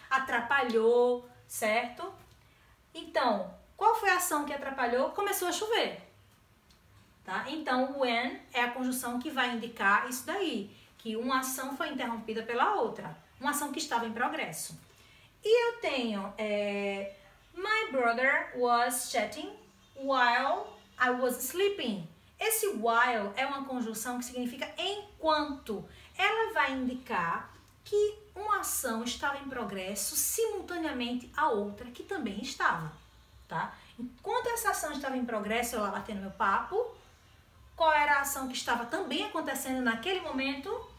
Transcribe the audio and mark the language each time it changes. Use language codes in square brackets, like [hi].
[pt] Atrapalhou, certo? Então, qual foi a ação que atrapalhou? Começou a chover. Tá? Então, when é a conjunção que vai indicar isso daí, que uma ação foi interrompida pela outra, uma ação que estava em progresso. E eu tenho, [en] my brother was chatting while I was sleeping. [pt] Esse while é uma conjunção que significa enquanto. Ela vai indicar que uma ação estava em progresso simultaneamente a outra que também estava, tá? Enquanto essa ação estava em progresso, eu lá batendo meu papo. Qual era a ação que estava também acontecendo naquele momento?